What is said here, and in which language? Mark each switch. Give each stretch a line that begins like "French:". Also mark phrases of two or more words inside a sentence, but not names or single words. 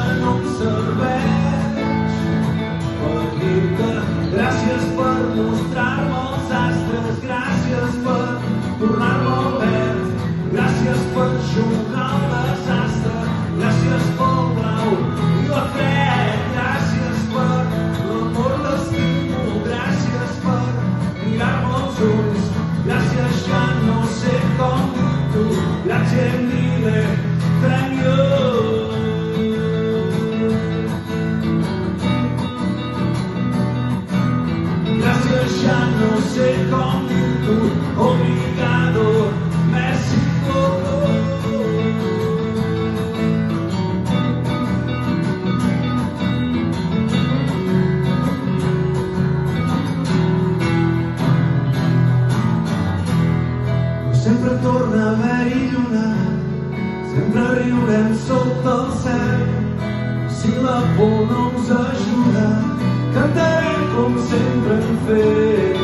Catalan: no em serveix per dir-te gràcies per mostrar-me els astres, gràcies per tornar-me al verd, gràcies per jugar al desastre, gràcies pel blau i la fred, gràcies per l'amor t'estimo, gràcies per mirar-me als ulls, gràcies ja no sé com dir-t'ho, gràcies mille,
English: thank you.
Catalan: Gràcies ja no sé com dir-t'ho, obrigado,
French: merci beaucoup.
Catalan: Sempre torna a haver-hi lluna, sempre riurem sota el cel, si la por no ens ajuda, cantarem com sempre hem fet.